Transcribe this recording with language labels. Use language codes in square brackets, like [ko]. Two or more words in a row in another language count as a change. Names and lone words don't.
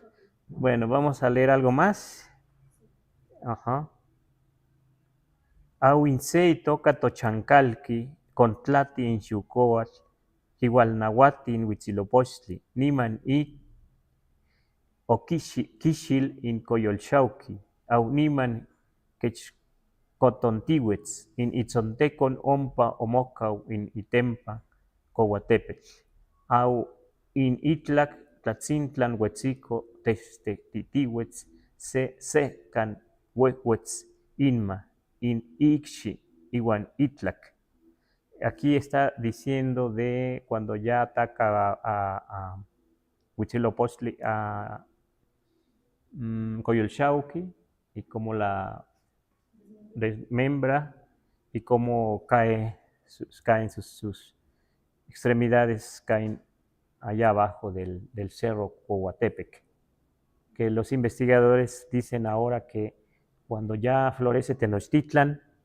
[es] Bueno, vamos a leer algo más. [nci] Ajá. Auinsei toca tochancalqui, contlati en Xucoatl, Igualnahuatin Huitzilopochtli, Niman y o Kixil in Coyolxauqui, au Niman Quechcotontihuetz, in Itzontecon Ompa Omocau in Itempa, Cohuatepetl, au in Itlac Tlatzintlan Huetzico Textetihuetz, se can Huehuetz Inma, in Ixi, Iwan Itlac. [es] Aquí está diciendo de cuando ya ataca a Huitzilopochtli, a Coyolxauhqui, y cómo la desmembra y cómo caen sus extremidades, caen allá abajo del cerro Cohuatepec, que los investigadores dicen ahora que cuando ya florece Tenochtitlan,